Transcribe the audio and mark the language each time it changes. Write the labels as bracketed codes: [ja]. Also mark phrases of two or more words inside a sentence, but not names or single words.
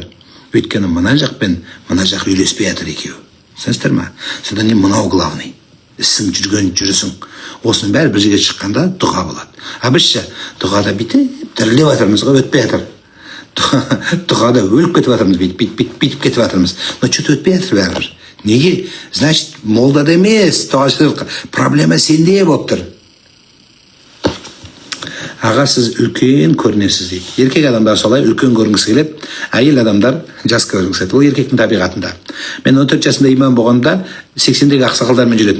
[kk] Өйткені мына жақ пен мына жақ үйлеспей атыр екеуі. Сенсіздер ма? Содан кейін мынау главный. Ісің жүрген жүрісің. Осының бәрі бір жерге шыққанда дұға болады. Біздше дұғада бүйтіп тірілеп атырмыз ғой, өтпей атыр. Дұғада өліп кетіп атырмыз, бүйтіп кетіп атырмыз. [ru] Но что-то [kk] өтпей атыр бәрібір. Неге? Значит, молдада емес, проблема сенде болып тұр. Аға, сіз үлкен көрінесіз дейді. Еркек адамдар солай үлкен көрінгісі келеді, әйел адамдар жас көрінгісі келеді. Ол еркектің табиғатында. Мен 14 жасында имам болғанда 80-дегі ақсақалдармен жүретін.